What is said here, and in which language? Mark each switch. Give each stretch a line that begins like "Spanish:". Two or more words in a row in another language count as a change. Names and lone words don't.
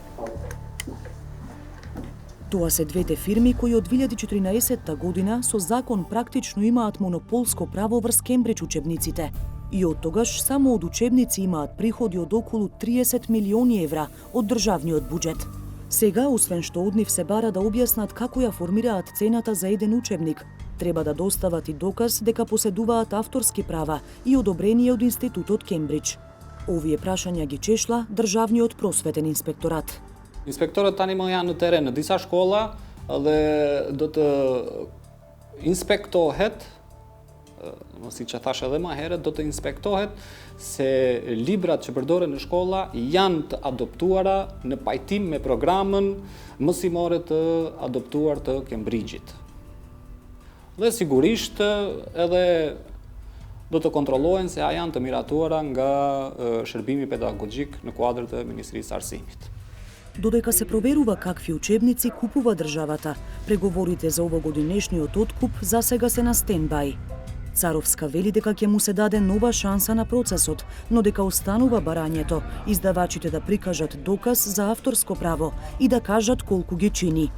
Macedonian: Тоа се двете фирми кои од 2014 година со закон практично имаат монополско право врз Кембридж учебниците и од тогаш само од учебници имаат приходи од околу 30 милиони евра од државниот буџет. Сега, освен што од нив се бара да објаснат како ја формираат цената за еден учебник, треба да достават и доказ дека поседуваат авторски права и одобрение од Институтот Кембридж. Овие прашања ги чешла Државниот просветен инспекторат.
Albanian: Inspektorët tani më janë në teren në disa shkolla dhe do të inspektohet, si që thash edhe më herët, do të inspektohet se librat që përdoren në shkolla janë të adoptuara në pajtim me programën mësimore të adoptuar të Cambridge-it. Dhe sigurisht edhe do të kontrollohen se a janë të miratuara nga shërbimi pedagogjik në kuadër të Ministrisë Arsimit.
Macedonian: Додека се проверува какви учебници купува државата, преговорите за овогодинешниот откуп засега се на стендбај. Царовска вели дека ќе му се даде нова шанса на процесот, но дека останува барањето издавачите да прикажат доказ за авторско право и да кажат колку ги чини.